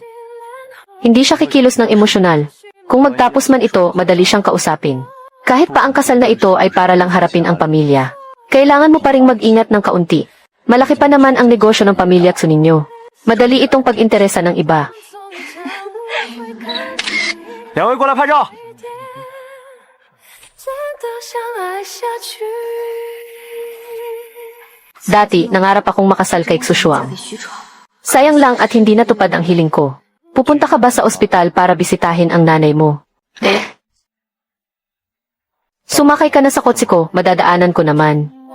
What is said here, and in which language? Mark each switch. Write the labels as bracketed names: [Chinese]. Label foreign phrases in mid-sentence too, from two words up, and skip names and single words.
[Filipino] Hindi siya kikilos ng emosyonal. Kung magtapos man ito, madali siyang kausapin. Kahit pa ang kasal na ito ay para lang harapin ang pamilya. Kailangan mo pa ring mag-ingat ng kaunti. Malaki pa naman ang negosyo ng pamilya Tsu ninyo. Madali itong pag-interesa ng iba. [Chinese] 两位过来拍照。 [Filipino] Dati, nangarap akong makasal kay Xushuang. Sayang lang at hindi natupad ang hiling ko. Pupunta ka ba sa ospital para bisitahin ang nanay mo? Sumakay ka na sa kotse ko, madadaanan ko naman.